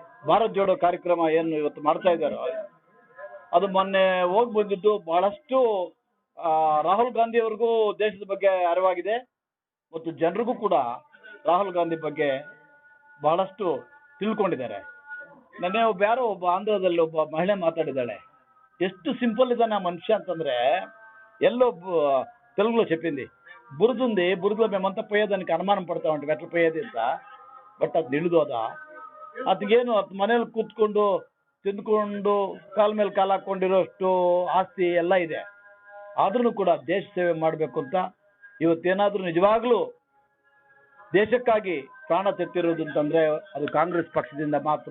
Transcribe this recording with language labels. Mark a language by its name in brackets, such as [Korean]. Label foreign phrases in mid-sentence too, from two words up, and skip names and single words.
[Kannada] ಭಾರತ್ ಜೋಡೋ ಕಾರ್ಯಕ್ರಮ ಏನು ಇವತ್ತು ಮಾಡ್ತಾ ಇದ್ದಾರೋ ಅದು ಮೊನ್ನೆ ಹೋಗಿ ಬಂದಿದ್ದು ಬಹಳಷ್ಟು ರಾಹುಲ್ ಗಾಂಧಿ ಅವ್ರಿಗೂ ದೇಶದ ಬಗ್ಗೆ ಅರಿವಾಗಿದೆ ಮತ್ತು ಜನರಿಗೂ ಕೂಡ ರಾಹುಲ್ ಗಾಂಧಿ ಬಗ್ಗೆ ಬಹಳಷ್ಟು ತಿಳ್ಕೊಂಡಿದ್ದಾರೆ. ನೆನ್ನೆ ಒಬ್ಬ ಆಂಧ್ರದಲ್ಲಿ ಒಬ್ಬ ಮಹಿಳೆ ಮಾತಾಡಿದ್ದಾಳೆ, ಎಷ್ಟು ಸಿಂಪಲ್ ಇದ್ದಾನೆ ಆ ಮನುಷ್ಯ ಅಂತಂದ್ರೆ, [Telugu] ఎల్లో తెలుగులో చెప్పింది బురదలో మేమంతా పోయేదానికి అనుమానం పడతా ఉంటాం ఎట్లా పోయేది ಅಂತ. [Kannada] ಬಟ್ ಅದು ನಿಲ್ದೋದ ಅದಕ್ಕೇನು ಮನೇಲಿ ಕೂತ್ಕೊಂಡು ತಿಂದ್ಕೊಂಡು ಕಾಲ ಮೇಲೆ ಕಾಲು ಹಾಕೊಂಡಿರೋಷ್ಟು ಆಸ್ತಿ ಎಲ್ಲ ಇದೆ. ಆದ್ರೂ ಕೂಡ ದೇಶ ಸೇವೆ ಮಾಡಬೇಕು ಅಂತ ಇವತ್ತೇನಾದ್ರೂ ನಿಜವಾಗ್ಲೂ ದೇಶಕ್ಕಾಗಿ ಪ್ರಾಣ ತೆತ್ತಿರೋದು ಅಂತಂದ್ರೆ ಅದು ಕಾಂಗ್ರೆಸ್ ಪಕ್ಷದಿಂದ ಮಾತ್ರ.